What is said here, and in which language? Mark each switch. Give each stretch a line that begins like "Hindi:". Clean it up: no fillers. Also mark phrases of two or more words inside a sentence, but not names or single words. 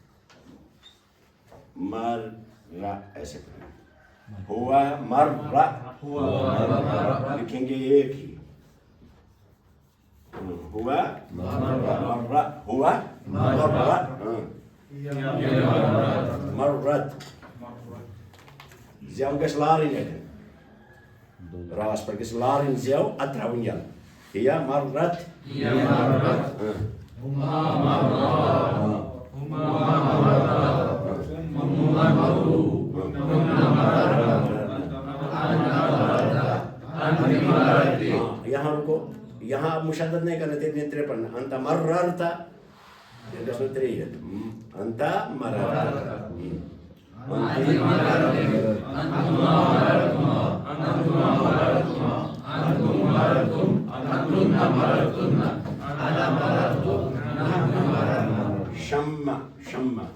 Urdu: مرا ایسے پڑھیں گے, ہوا مرا لکھیں گے ایک ہی. ہوا مرا, ہوا مرا, مرت.
Kashmiri: زیو گژھِ لارٕنۍ اَتٮ۪ن, راس پٮ۪ٹھ گژھِ لارٕنۍ زیو, اَدٕ ترٛاوٕنۍ یَلہٕ.
Arabic: ہِیا مرت,
Urdu: یہاں رکو, یہاں مشدد نہیں کرنا تھے, ترے پڑھنا.
Arabic: انت مررتا,
Kashmiri: یہ گژھِ نہٕ ترٛےٚ یِتھ.
Arabic: انت مررتا, شم شم